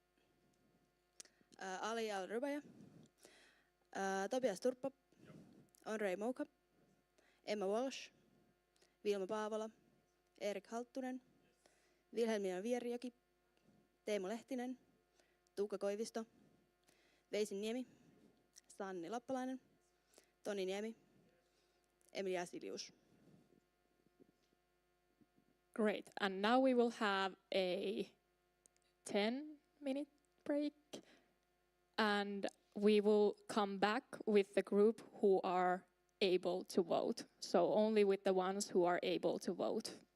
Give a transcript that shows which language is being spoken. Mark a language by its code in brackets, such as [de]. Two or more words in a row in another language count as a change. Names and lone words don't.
[en] Ali Al-Rubaja, Topias Turppa, Onrei Mouka, Emma Walsh, Vilma Paavola, Erik Halttunen, Vilhelmina Vierjoki, Teemu Lehtinen, Tuukka Koivisto, Veisin Niemi, Sanni Lappalainen, Toni Niemi, Emilia Silius. Great. And now we will have a 10-minute break. And we will come back with the group who are able to vote. So only with the ones who are able to vote.